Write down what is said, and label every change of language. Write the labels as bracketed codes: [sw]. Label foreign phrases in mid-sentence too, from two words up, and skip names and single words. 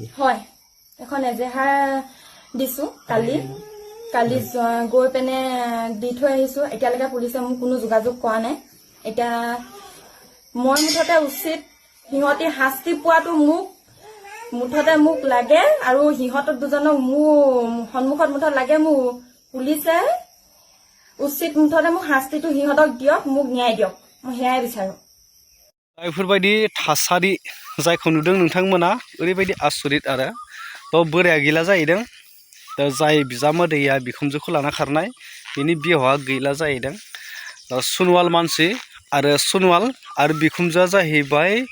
[as] হয় এখন এজেহাৰ দিছো কালি গৈ পিনে দি থৈ আহিছো এতিয়ালৈকে পুলিচে মোক কোনো যোগাযোগ কৰা নাই এতিয়া মই মুঠতে উচিত সিহঁতি শাস্তি পোৱাটো মুঠতে মোক লাগে আৰু সিহঁতক দুজনক মোৰ সন্মুখত মুঠত লাগে মোৰ পুলিচে উচিত মুঠতে মোক শাস্তিটো সিহঁতক দিয়ক মোক ন্যায় দিয়ক মই সেয়াই বিচাৰো [brx] बेफोरबायदि थासारि जायखौ नुदों नोंथांमोना ओरैबायदि आसरित आरो तो बोराया गैला जाहैदों दा जाय बिजामादैया बिखुमजोखौ लाना खारनाय बिनि बिहावा गैला जाहैदों सनवाल मानसि आरो सनवाल आरो बिखुमजोआ जाहैबाय